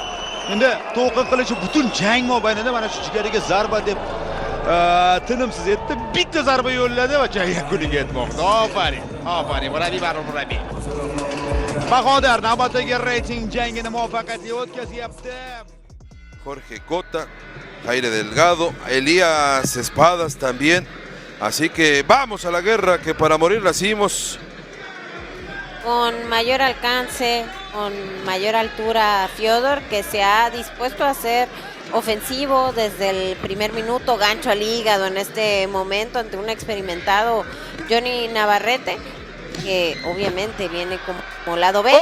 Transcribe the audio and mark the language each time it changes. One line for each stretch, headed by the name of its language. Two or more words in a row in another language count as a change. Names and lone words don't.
Uzbek: Endi to'qin qilishi butun jang mobaynida mana shu jigariga zarba deb tinimsiz etdi. Bitta zarba yo'lladi va jang yakuniga yetmoqda. Ofarin. Murabbiy. Bahodir navbatdagi reyting jangini muvaffaqiyatli o'tkazyapti.
Spanish: Jorge Cota, Jaire Delgado, Elías Espadas también. Así que vamos a la guerra, que para morir nacimos. Con mayor alcance, con mayor altura, Fiodor, que se ha dispuesto a ser ofensivo desde el primer minuto, gancho al hígado en este momento ante un experimentado Johnny Navarrete, que obviamente viene como lado B.